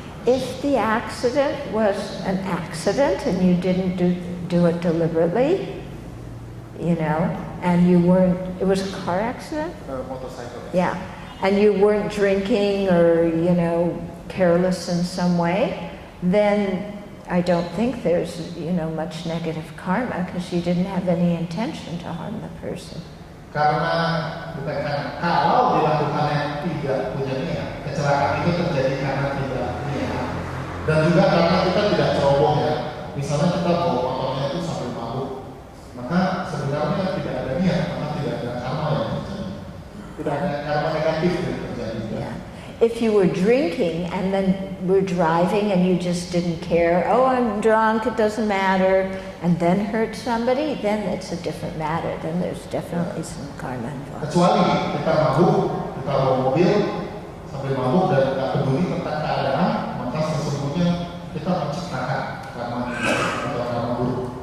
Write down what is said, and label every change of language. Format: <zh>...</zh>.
<en>If the accident was an accident and you didn't do it deliberately, you know, and you weren't, it was a car accident? Motorcycle. Yeah, and you weren't drinking or, you know, careless in some way, then I don't think there's, you know, much negative karma because you didn't have any intention to harm the person.</en> <id>Karena kalau dilakukannya tidak punya niat, kecelakaan itu terjadi karena tidak niat. Dan juga karena kita tidak ceroboh ya. Misalnya kita bawa motornya itu sambil mabuk, maka sebenarnya tidak ada niat, maka tidak ada karma yang terjadi. Tidak ada karma negatif yang terjadi.</id> <en>Yeah. If you were drinking and then were driving and you just didn't care, oh, I'm drunk, it doesn't matter, and then hurt somebody, then it's a different matter. Then there's definitely some karma involved.</en> <id>Kecuali kita mabuk, kita bawa mobil sambil mabuk dan tidak peduli tentang keadaan, maka sesungguhnya kita menciptakan karma atau karma buruk.</id>